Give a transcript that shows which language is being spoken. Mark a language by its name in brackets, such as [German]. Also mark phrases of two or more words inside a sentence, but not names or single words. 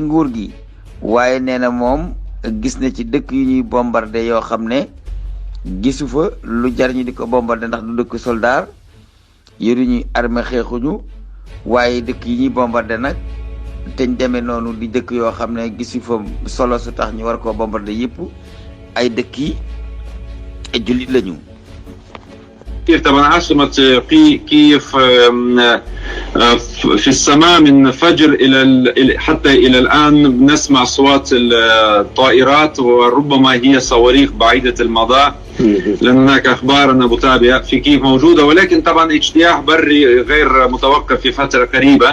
[Wolof] nguur gi waaye nee na moom gis na ci dëkk yu ñuy bombardé yoo xam ne gisu fa lu jar ñu di ko bombardé ndax du dëkk soldat yoruñu armée xeexuñu waaye dëkk yi ñuy bombardé nag teñ demee noonu di dëkk yoo xam ne gisu fa solo su tax ñu war koo bombardé yëpp ay dëkk yi jullit lañu. [Arabic] طبعا عاصمة كييف في السماء من فجر حتى إلى الآن نسمع أصوات الطائرات وربما هي صواريخ بعيدة المدى لأن هناك أخبار أنا بتابع في كييف موجودة ولكن طبعا اجتياح بري غير متوقف في فترة قريبة.